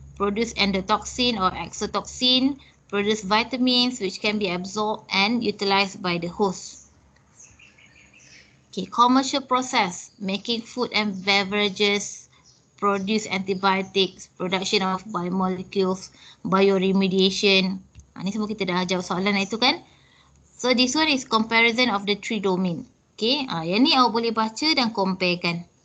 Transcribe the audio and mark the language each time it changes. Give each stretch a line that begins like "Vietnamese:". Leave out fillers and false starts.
English: Produce endotoxin or exotoxin, produce vitamins which can be absorbed and utilized by the host. Okay, commercial process, making food and beverages, produce antibiotics, production of biomolecules, bioremediation.
Malay: Ni semua kita dah jawab soalan itu kan.
English: So this one is comparison of the three domain.
Malay: Okay, yang ni awak boleh baca dan comparekan.